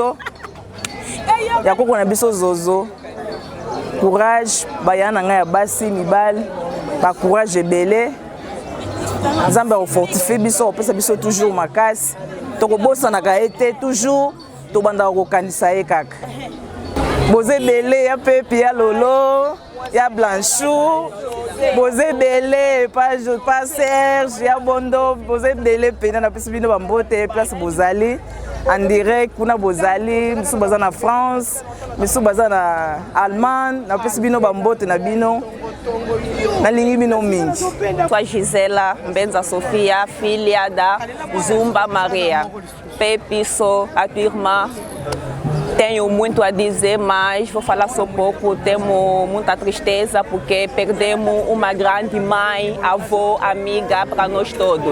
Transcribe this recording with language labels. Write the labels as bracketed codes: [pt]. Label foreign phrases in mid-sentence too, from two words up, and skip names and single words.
[ln] biso zozo courage bayana nga ya basi mibali ba courage ebele nzamba ofortifie biso opesa biso toujours makasi tokobosanaka ete toujours tobanda kokanisa ye kaka boze ebele ya pepi ya lolo ya Blanchou boze bele pas Serge ya bondo boze bele pena na pesi bino bambote place bozali [fr] en direct [ln] kuna bozali misu baza na France misu baza na Allemagne na pesi bino bambote na bino nalingi bino mingi. [pt] Sou Gisela Mbenza Sofia, filha da Zumba Maria. Pepe, sou a tua irmã. Tenho muito a dizer, mas vou falar só pouco. Temos muita tristeza porque perdemos uma grande mãe, avó, amiga para nós todos.